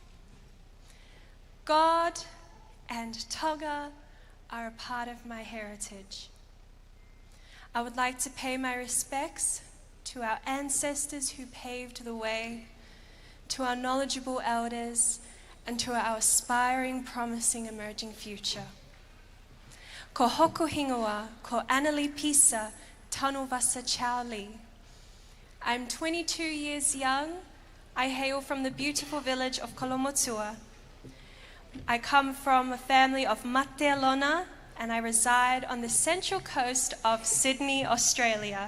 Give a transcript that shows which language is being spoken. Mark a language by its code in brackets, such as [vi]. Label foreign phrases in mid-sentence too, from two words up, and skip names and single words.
[en] God and Tonga are a part of my heritage. I would like to pay my respects to our ancestors who paved the way, to our knowledgeable elders, and to our aspiring, promising, emerging future. [to] Ko hoko hingoa, ko Annalie Pisa, tanu vasa chauli. [en] I'm 22 years young. I hail from the beautiful village of Kolomotua. I come from a family of Mate Alona, and I reside on the central coast of Sydney, Australia.